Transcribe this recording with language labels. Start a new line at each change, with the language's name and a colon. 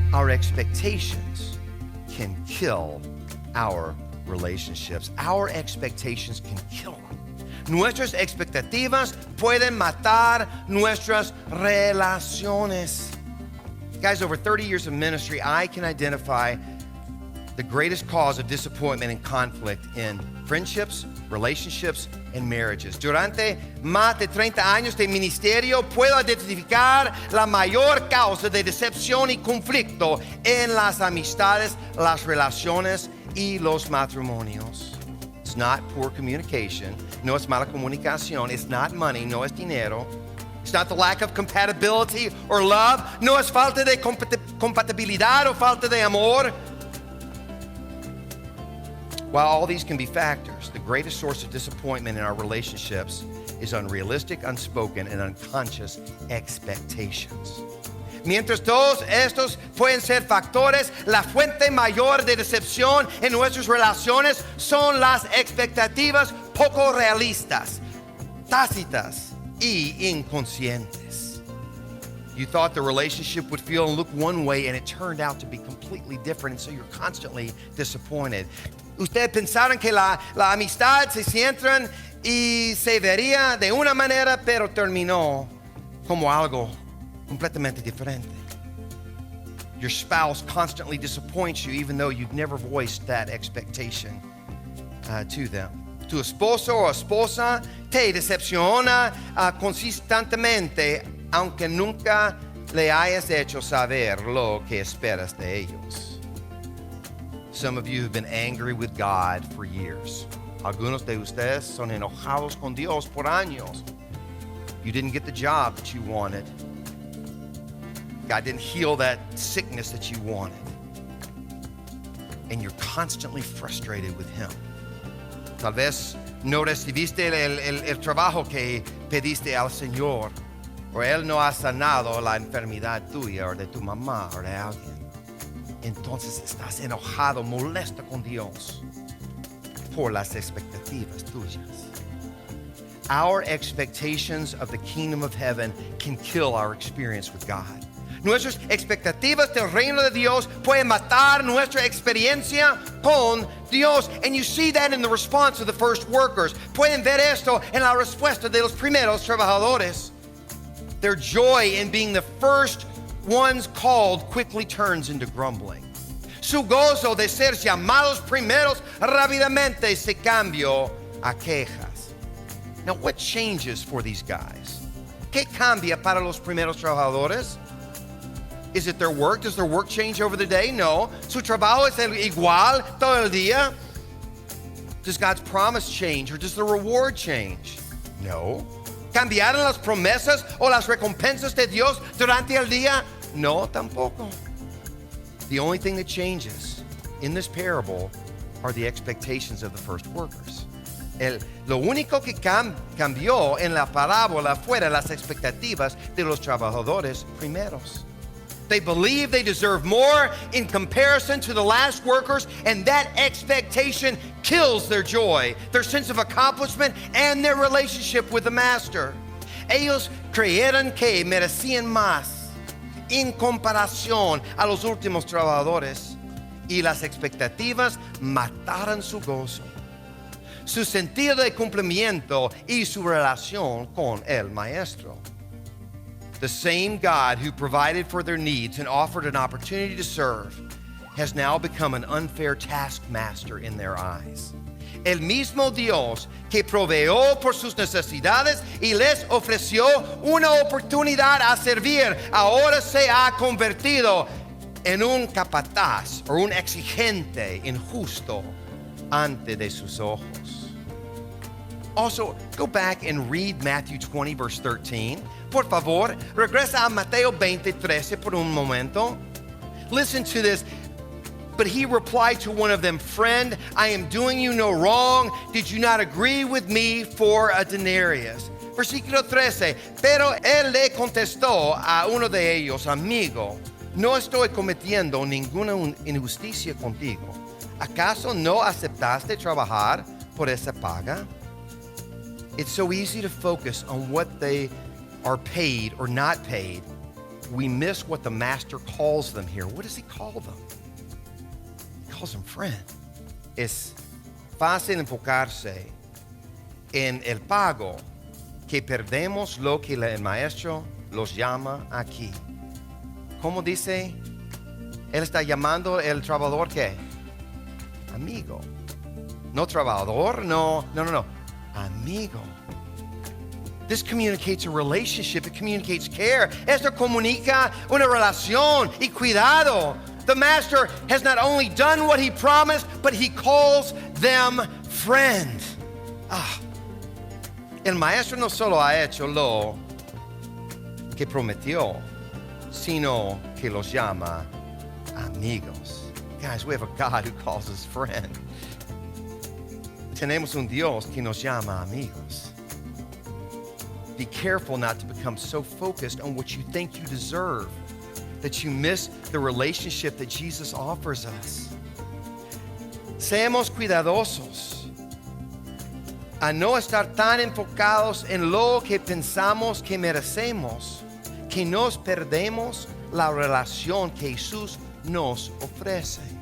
English: expectations can kill our relationships. Our expectations can kill them.
Spanish: Nuestras expectativas pueden matar nuestras relaciones.
English: Guys, over 30 years of ministry, I can identify the greatest cause of disappointment and conflict in friendships, relationships, and marriages.
Spanish: Durante más de 30 años de ministerio, puedo identificar la mayor causa de decepción y conflicto en las amistades, las relaciones y los matrimonios.
English: It's not poor communication.
Spanish: No es mala comunicación.
English: It's not money.
Spanish: No es dinero.
English: It's not the lack of compatibility or love.
Spanish: No es falta de compatibilidad o falta de amor.
English: While all these can be factors, the greatest source of disappointment in our relationships is unrealistic, unspoken, and unconscious expectations.
Spanish: Mientras todos estos pueden ser factores, la fuente mayor de decepción en nuestras relaciones son las expectativas poco realistas, tácitas y inconscientes.
English: You thought the relationship would feel and look one way, and it turned out to be completely different, and so you're constantly disappointed.
Spanish: Ustedes pensaron que la amistad se centran y se vería de una manera, pero terminó como algo completamente diferente.
English: Your spouse constantly disappoints you, even though you've never voiced that expectation to them.
Spanish: Tu esposo o esposa te decepciona consistentemente, aunque nunca le hayas hecho saber lo que esperas de ellos.
English: Some of you have been angry with God for years.
Spanish: Algunos de ustedes son enojados con Dios por años.
English: You didn't get the job that you wanted. God didn't heal that sickness that you wanted. And you're constantly frustrated with Him.
Spanish: Tal vez no recibiste el trabajo que pediste al Señor, o Él no ha sanado la enfermedad tuya o de tu mamá o de alguien. Entonces estás enojado, molesto con Dios por las expectativas tuyas.
English: Our expectations of the kingdom of heaven can kill our experience with God.
Spanish: Nuestras expectativas del reino de Dios pueden matar nuestra experiencia con Dios.
English: And you see that in the response of the first workers.
Spanish: Pueden ver esto en la respuesta de los primeros trabajadores.
English: Their joy in being the first ones called quickly turns into grumbling.
Spanish: Su gozo de ser llamados primeros rápidamente se cambió a quejas.
English: Now, what changes for these guys?
Spanish: ¿Qué cambia para los primeros trabajadores?
English: Is it their work? Does their work change over the day? No.
Spanish: Su trabajo es igual todo el día.
English: Does God's promise change, or does the reward change? No.
Spanish: ¿Cambiaron las promesas o las recompensas de Dios durante el día? No, tampoco.
English: The only thing that changes in this parable are the expectations of the first workers.
Spanish: Lo único que cambió en la parábola fueron las expectativas de los trabajadores primeros.
English: They believe they deserve more in comparison to the last workers, and that expectation kills their joy, their sense of accomplishment, and their relationship with the master.
Spanish: Ellos creyeron que merecían más en comparación a los últimos trabajadores, y las expectativas mataron su gozo, su sentido de cumplimiento y su relación con el maestro.
English: The same God who provided for their needs and offered an opportunity to serve has now become an unfair taskmaster in their eyes.
Spanish: El mismo Dios que proveó por sus necesidades y les ofreció una oportunidad a servir, ahora se ha convertido en un capataz o un exigente injusto ante de sus ojos.
English: Also, go back and read Matthew 20, verse 13.
Spanish: Por favor, regresa a Mateo 20:13 por un momento.
English: Listen to this. But he replied to one of them, "Friend, I am doing you no wrong. Did you not agree with me for a denarius?"
Spanish: Versículo 13. Pero él le contestó a uno de ellos, "Amigo, no estoy cometiendo ninguna injusticia contigo. ¿Acaso no aceptaste trabajar por esa paga?"
English: It's so easy to focus on what they are paid or not paid. We miss what the master calls them here. What does he call them? calls him friend.
Spanish: Es fácil enfocarse en el pago que perdemos lo que el maestro los llama aquí. ¿Cómo dice? Él está llamando el trabajador ¿qué? Amigo. No trabajador, no. Amigo.
English: This communicates a relationship. It communicates care.
Spanish: Esto comunica una relación y cuidado.
English: The master has not only done what he promised, but he calls them friend.
Spanish: El maestro no solo ha hecho lo que prometió, sino que los llama amigos.
English: Guys, we have a God who calls us friend.
Spanish: Tenemos un Dios que nos llama amigos.
English: Be careful not to become so focused on what you think you deserve that you miss the relationship that Jesus offers us.
Spanish: Seamos cuidadosos a no estar tan enfocados en lo que pensamos que merecemos, que nos perdemos la relación que Jesús nos ofrece.